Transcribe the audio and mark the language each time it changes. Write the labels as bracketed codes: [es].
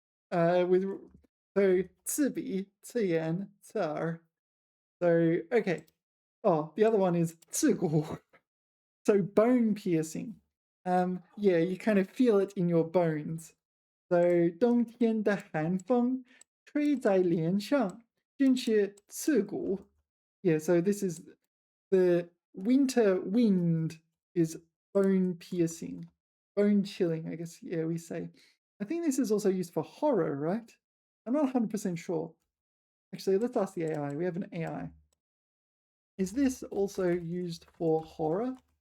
[en] With so 刺鼻, 刺眼, 刺耳. So okay. Oh, the other one is 刺骨. So bone piercing. Yeah, you kind of feel it in your bones. [zh] So 冬天的寒风吹在脸上，真是刺骨. [en] Yeah, so this is the winter wind is bone piercing, bone chilling, I guess. Yeah, we say. I think this is also used for horror, right? I'm not 100% sure. Actually, let's ask the AI. We have an AI. Is this also used for horror?